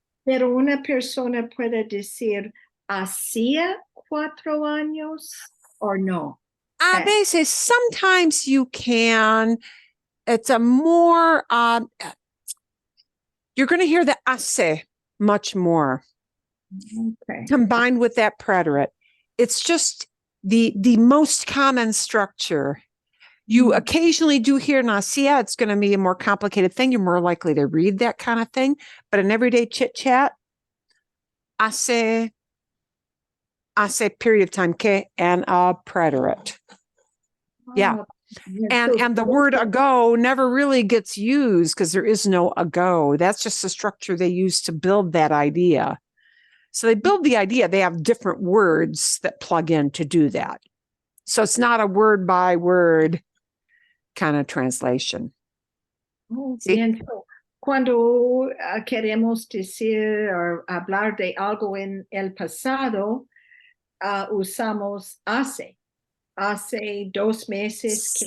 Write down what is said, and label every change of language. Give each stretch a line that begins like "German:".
Spanish: Pero una persona puede decir hacía 4 años o no. A veces,
English: sometimes you can. It's a more, you're going to hear the hace much more. Okay. Combined with that preterite. It's just the most common structure. You occasionally do hear nasia. It's going to be a more complicated thing. You're more likely to read that kind of thing. But in everyday chit chat, hace period of time, que, and a preterite. Yeah. And the word ago never really gets used because there is no ago. That's just the structure they use to build that idea. So they build the idea. They have different words that plug in to do that. So it's not a word by word kind of translation.
Spanish: Bien. Cuando queremos decir o hablar de algo en el pasado, usamos hace 2 meses.